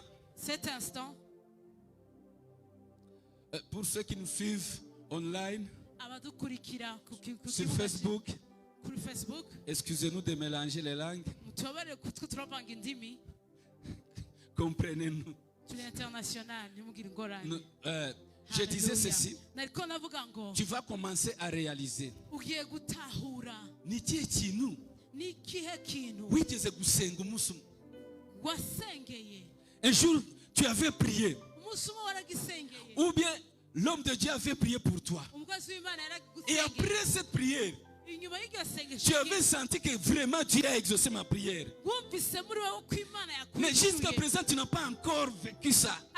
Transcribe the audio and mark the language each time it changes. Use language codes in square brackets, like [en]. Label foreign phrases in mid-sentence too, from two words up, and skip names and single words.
[fr] cet instant, pour ceux qui nous suivent online, sur Facebook, excusez-nous de mélanger les langues. Comprenez-nous. Je disais ceci. Tu vas commencer à réaliser. [rw] Ni kihe kintu wigeze gusenga umunsi umwe. [fr] Un jour, tu avais prié. Ou bien l'homme de Dieu avait prié pour toi. Et après cette prière, tu avais senti que vraiment Dieu a exaucé ma prière. Mais jusqu'à présent, tu n'as pas encore vécu ça.